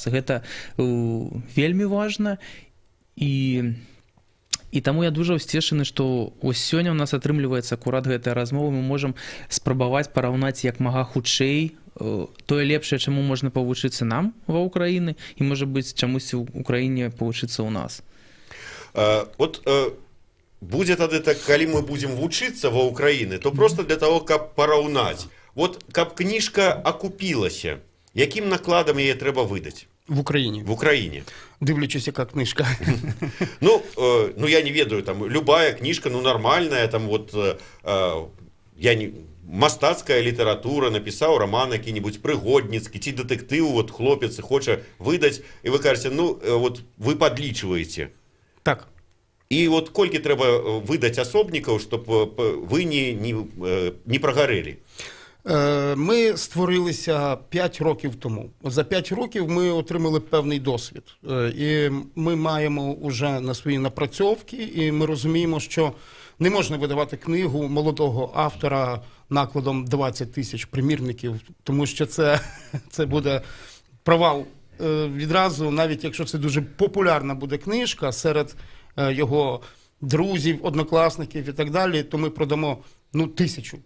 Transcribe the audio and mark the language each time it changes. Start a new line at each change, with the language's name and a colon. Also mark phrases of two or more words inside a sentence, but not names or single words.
Belarusian: Гэта вельмі важна, і таму я дужа ўсцешаны, што ось сёння ў нас атрымліваецца акурат гэтая размова, мы можам спрабаваць параўнаць як мага хутчэй тое лепшае, чаму можна павучыцца нам ва Ўкраіны, і можа быць чамусьці ў Украіне павучыцца ў нас. Будзе тады так, калі мы будзем вучыцца ва Ўкраіны, то просто для того, каб параўнаць. Вот каб кніжка акупілася, якім накладам яе трэба выдаць?
Russian: В Украине. В Украине.
Ukrainian: Дивлячись, яка книжка.
Belarusian: Я не ведаю, там, любая книжка, нормальная, там, вот, мастацкая літаратура, напісаў роман які-небудзь прыгодніцкі, ці дэтэктыў, вот, хлопец хоча выдаць, і вы кажаце, вот, вы падлічваеце. Так. І вот колькі трэба выдаць асобнікаў,
Ukrainian: щоб вы не прагарэлі? Ми створилися 5 років тому. За 5 років ми отримали певний досвід. І ми маємо вже на свої напрацьовки, і ми розуміємо, що не можна видавати книгу молодого автора накладом 20 тисяч примірників, тому що це буде провал відразу, навіть якщо це дуже популярна буде книжка серед його друзів, однокласників і так далі, то ми продамо 1000.